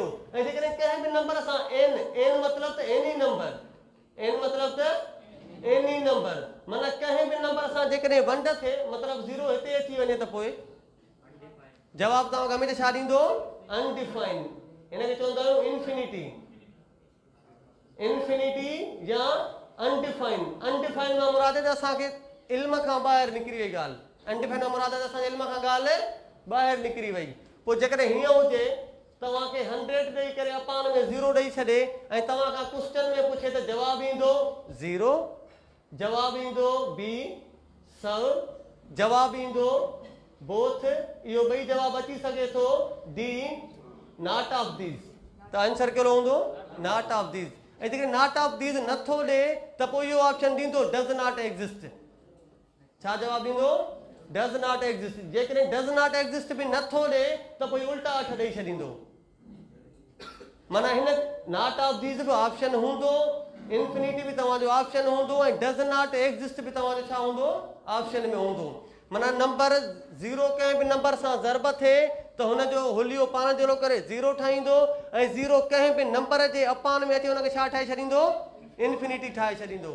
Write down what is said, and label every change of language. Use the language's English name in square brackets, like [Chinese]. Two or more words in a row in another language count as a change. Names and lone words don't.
[Sindhi] ऐं जेकॾहिं कंहिं बि नंबर सां n मतलब त [English] any number [Sindhi] n मतलब त [English] any number [Sindhi] माना कंहिं बि नंबर सां जेकॾहिं वंड थिए मतलब 0 हिते अची वञे त पोइ जवाबु तव्हांखे हमेशह छा ॾींदो? अनडिफाइंड। हिनखे चवंदा आहियूं इंफिनिटी। इंफिनिटी या अनडिफाइंड। अनडिफाइंड मां मुराद आहे त असांखे इल्म खां ॿाहिरि निकिरी वई ॻाल्हि। अनडिफाइंड मां मुराद आहे त असांजे इल्म खां ॻाल्हि ॿाहिरि निकिरी वई। पोइ जेकॾहिं हीअं हुजे तव्हांखे 100 ॾेई करे अपान में 0 ॾेई छॾे ऐं तव्हां खां क्वेश्चन में पुछे त जवाबु ईंदो 0, जवाबु ईंदो बी सब, जवाबु ईंदो बोथ, इहो ॿई जवाबु अची सघे थो [English] D not of these, [Sindhi] त आंसर कहिड़ो हूंदो [English] not of these. [Sindhi] ऐं जेकॾहिं [English] not of these [Sindhi] नथो ॾे त पोइ इहो ऑप्शन ॾींदो [English] does not exist. [Sindhi] छा जवाबु ॾींदो [English] does not exist. [Sindhi] जेकॾहिं [English] does not exist [Sindhi] बि नथो ॾे त पोइ उल्टा 8 ॾेई छॾींदो। माना हिन [English] not of these [Sindhi] बि ऑप्शन हूंदो, इंफिनिटी बि तव्हांजो ऑप्शन हूंदो ऐं [English] does not exist [Sindhi] बि तव्हांजो छा हूंदो ऑप्शन में हूंदो। माना नंबर 0 कंहिं बि नंबर सां ज़रब थिए त हुनजो हुलियो पाण जहिड़ो करे 0 ठाहींदो ऐं 0 कंहिं बि नंबर जे अपान में अचे हुनखे छा ठाहे छॾींदो इंफिनिटी ठाहे छॾींदो।